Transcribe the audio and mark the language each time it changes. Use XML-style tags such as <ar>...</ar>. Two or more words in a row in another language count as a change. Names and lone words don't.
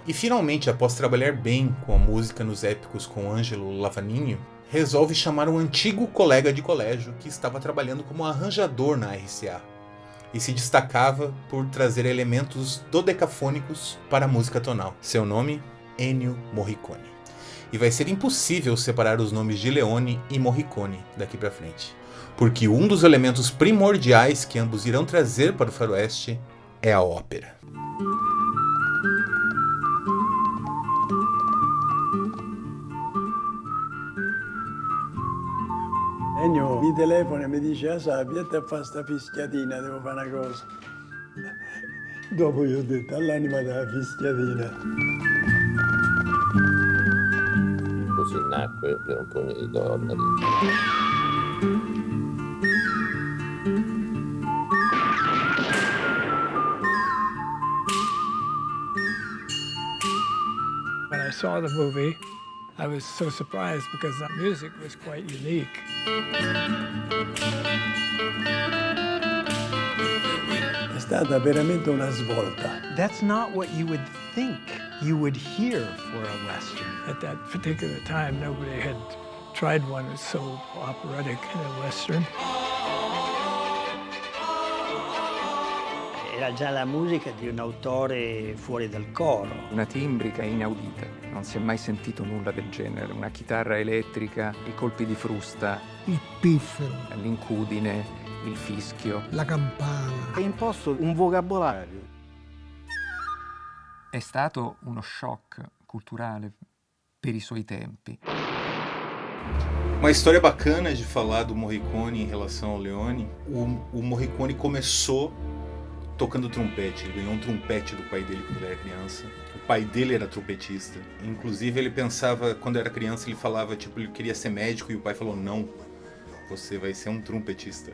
<pt>E finalmente, após trabalhar bem com a música nos épicos com Angelo Lavagnino, resolve chamar um antigo colega de colégio que estava trabalhando como arranjador na RCA e se destacava por trazer elementos dodecafônicos para a música tonal. Seu nome? Ennio Morricone. E vai ser impossível separar os nomes de Leone e Morricone daqui para frente, porque um dos elementos primordiais que ambos irão trazer para o faroeste é a ópera.</pt> <it>Ennio mi telefona e mi dice: ah, sai, vieni a fare sta fischiatina, devo fare una cosa. Dopo gli ho detto: all'anima della fischiatina. Così nacque per un pugno di dollari.</it> <en>When I saw the movie, I was so surprised because the music was quite unique.</en> <it>È stata veramente una svolta.</it> <en>That's not what you would think you would hear for a Western. At that particular time, nobody had tried one that's so operatic in a Western.</en> <it>Era già la musica di un autore fuori dal coro. Una timbrica inaudita, non si è mai sentito nulla del genere. Una chitarra elettrica, i colpi di frusta, Il piffero. l'incudine, il fischio. La campana. Hai imposto un vocabolario. È stato uno shock culturale per i suoi tempi.</it> <pt>Uma história bacana de falar do Morricone em relação ao Leone. O Morricone começou tocando trompete. Ele ganhou um trompete do pai dele quando ele era criança. O pai dele era trompetista. Inclusive ele pensava, quando era criança, ele falava, tipo, ele queria ser médico e o pai falou, não, você vai ser um trompetista.</pt>